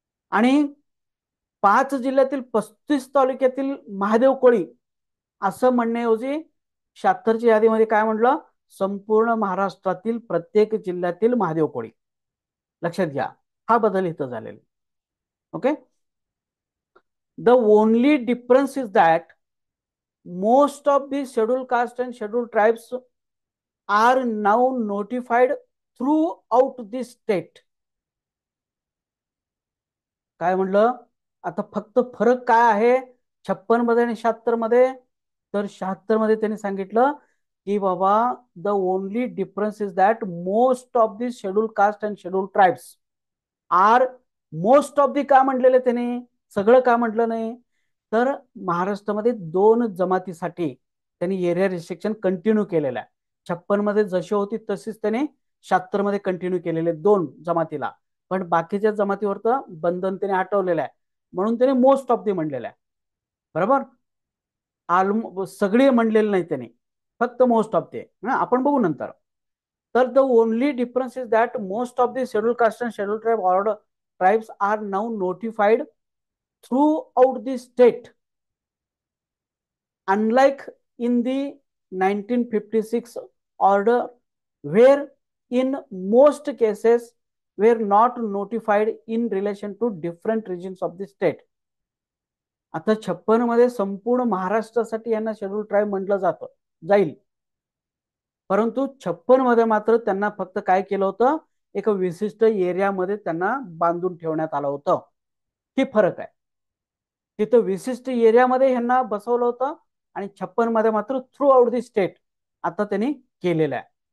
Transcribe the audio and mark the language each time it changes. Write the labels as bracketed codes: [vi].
[mr] आणि 5 जिल्ह्यातील 35 तालुक्यातील महादेव कोळी असं म्हणण्याऐवजी 76च्या यादीमध्ये काय म्हणलं, संपूर्ण महाराष्ट्रातील प्रत्येक जिल्ह्यातील महादेव कोळी. लक्षात घ्या, हा बदल इथं झालेला. [en] Okay, the only difference is that most of the scheduled caste and scheduled tribes are now notified throughout the state. [mr] काय म्हणलं, आता फक्त फरक काय आहे 56 मध्ये आणि 76 मध्ये, तर 76 मध्ये त्यांनी सांगितलं की बाबा [en] the only difference is that most of the scheduled caste and scheduled tribes are, [mr] most of the का म्हटलेले त्यांनी, सगळं का म्हटलं नाही, तर महाराष्ट्रामध्ये 2 जमातीसाठी त्यांनी एरिया रिस्ट्रिक्शन कंटिन्यू केलेलं आहे. 56 मध्ये जशी होती तशीच त्यांनी 76 मध्ये कंटिन्यू केलेले 2 जमातीला, पण बाकीच्या जमातीवरचं बंधन त्याने हटवलेलं आहे, म्हणून त्याने मोस्ट ऑफ दी म्हणलेलं आहे. बरोबर, सगळे म्हणलेले नाही त्याने, फक्त मोस्ट ऑफ दी. आपण बघू नंतर. [en] तर the only difference is that most of the schedule caste and schedule tribe order tribes are now notified throughout the state, unlike in the 1956 order where in most cases were not notified in relation to different regions of the state. [mr] आता 56 मध्ये संपूर्ण महाराष्ट्रासाठी यांना schedule tribe म्हटलं जातं जाईल, परंतु 56 मध्ये मात्र त्यांना फक्त काय केलं होतं, एक विशिष्ट एरियामध्ये त्यांना बांधून ठेवण्यात आलं होतं. ही फरक आहे, तिथं विशिष्ट एरियामध्ये यांना बसवलं होतं, आणि 56 मध्ये मात्र [en] throughout the state [mr] आता त्यांनी केलेलं आहे.